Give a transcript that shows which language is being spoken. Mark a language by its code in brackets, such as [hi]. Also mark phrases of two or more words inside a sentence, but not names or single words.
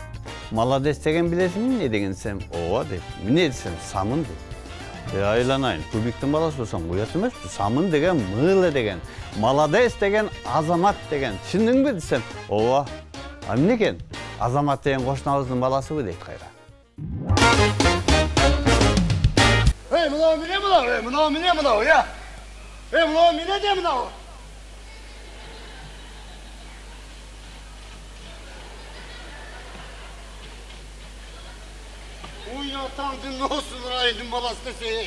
[ky] Молодец деген билесиңби эмне деген десем, ооба дейт. Эмне десем, самын дейт. Айланайын, Кубиктин баласы болсоң, уят эмеспи? Самын деген мыйлы деген, молодец деген азамат деген. Түшүндүңбү десем, ооба. А эмне экен? Азамат деген кошунабыздын баласыбы дейт кайра. [kk] Мынау міне, я. Мынау міне де мынау. Ой, атаңдың осын райының баласы десе.